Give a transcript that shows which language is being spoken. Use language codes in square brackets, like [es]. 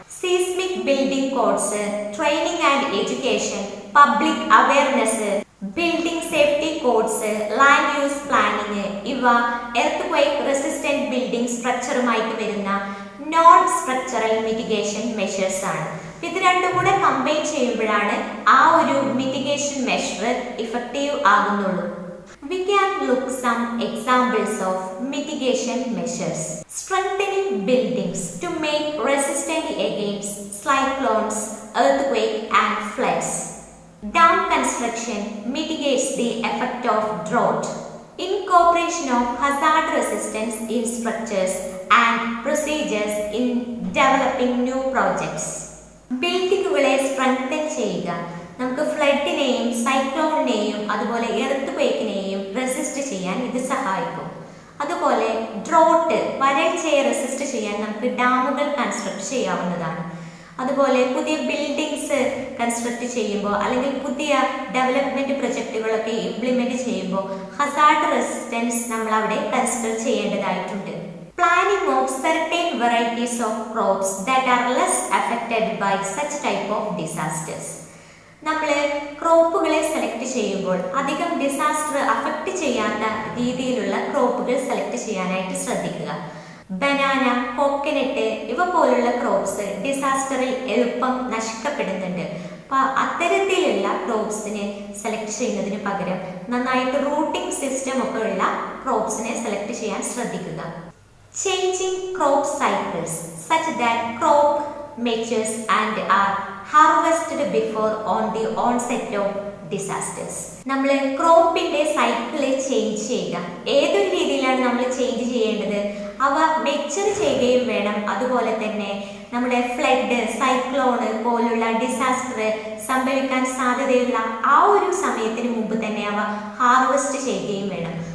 [ml] Seismic building codes, training and education, public awareness, building safety codes, land use planning, ഇവ earth resistant building സ്ട്രക്ചറുമായിട്ട് വരുന്ന non structural mitigation measures ആണ്. ഇത് രണ്ടും കൂടെ combine ചെയ്യുമ്പോഴാണ് ആ ഒരു mitigation measure effective ആകുന്നുള്ളൂ. [en] We can look some examples of mitigation measures. Strengthening buildings to make resistant against cyclones, earthquake and floods. Dam construction mitigates the effect of drought. Incorporation of hazard resistance in structures and procedures in developing new projects. [ml] ബിൽഡിങ്ങുകളെ strengthen ചെയ്യുക, നമുക്ക് ഫ്ലഡിനെയും സൈക്ലോണിനെയും അതുപോലെ earth ക്വേക്കിനെയും resist ചെയ്യാൻ ഇത് സഹായിക്കും. അതുപോലെ drought, വരൾച്ചയെ resist ചെയ്യാൻ നമുക്ക് ഡാമുകൾ കൺസ്ട്രക്ട് ചെയ്യാവുന്നതാണ്. അതുപോലെ പുതിയ ബിൽഡിങ്സ് കൺസ്ട്രക്ട് ചെയ്യുമ്പോൾ അല്ലെങ്കിൽ പുതിയ ഡെവലപ്മെന്റ് പ്രൊജക്റ്റുകളൊക്കെ ഇംപ്ലിമെന്റ് ചെയ്യുമ്പോൾ ഹസാർഡ് റെസിസ്റ്റൻസ് നമ്മൾ അവിടെ കൺസിഡർ ചെയ്യേണ്ടതായിട്ടുണ്ട്. [en] Planning of certain varieties of crops that are less affected by such type of disasters. [ml] നമ്മൾ ക്രോപ്പുകളെ സെലക്ട് ചെയ്യുമ്പോൾ അധികം ഡിസാസ്റ്റർ അഫക്റ്റ് ചെയ്യാത്ത രീതിയിലുള്ള ക്രോപ്പുകൾ സെലക്ട് ചെയ്യാനായിട്ട് ശ്രദ്ധിക്കുക. ബനാന, കോക്കനട്ട് ഇവ പോലുള്ള ക്രോപ്സ് ഡിസാസ്റ്ററിൽ എളുപ്പം നശിക്കപ്പെടുന്നുണ്ട്. അപ്പോൾ അത്തരത്തിലുള്ള ക്രോപ്സിനെ സെലക്ട് ചെയ്യുന്നതിന് പകരം നന്നായിട്ട് റൂട്ടിംഗ് സിസ്റ്റം ഒക്കെ ഉള്ള ക്രോപ്സിനെ സെലക്ട് ചെയ്യാൻ ശ്രദ്ധിക്കുക. [en] Changing crop cycles such that crop matures and are harvested before on the onset of disasters. [ml] നമ്മൾ ക്രോപ്പിന്റെ സൈക്കിള് ചേഞ്ച് ചെയ്യുക. ഏതൊരു രീതിയിലാണ് നമ്മൾ ചേഞ്ച് ചെയ്യേണ്ടത്? അവ മെച്ചർ ചെയ്യുകയും വേണം. അതുപോലെ തന്നെ നമ്മുടെ ഫ്ലഡ്, സൈക്ലോണ് പോലുള്ള ഡിസാസ്റ്റർ സംഭവിക്കാൻ സാധ്യതയുള്ള ആ ഒരു സമയത്തിന് മുമ്പ് തന്നെ അവ ഹാർവെസ്റ്റ് ചെയ്യുകയും വേണം.